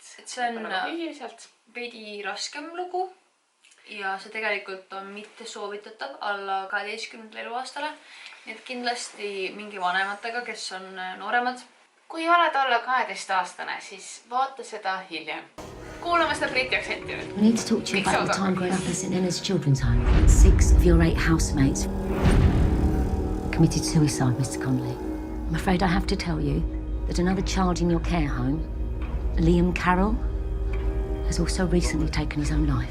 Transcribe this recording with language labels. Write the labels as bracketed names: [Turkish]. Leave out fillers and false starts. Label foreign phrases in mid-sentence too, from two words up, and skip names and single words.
[Estonian] See on veidi raskem lugu ja see tegelikult on mitte soovitatav alla 12 eluaastale. Nii et kindlasti mingi vanematega, kes on nooremad. Kui oled alla 12-aastane, siis vaata seda hiljem. Kuulame seda briti aktsenti nüüd. [English] I need to talk to you about the time growing up in St. Leonard's Children's Home. 6 of your 8 housemates committed suicide, Mr. Conley. I'm afraid I have to tell you that another child in your care home, Liam Carroll, has also recently taken his own life.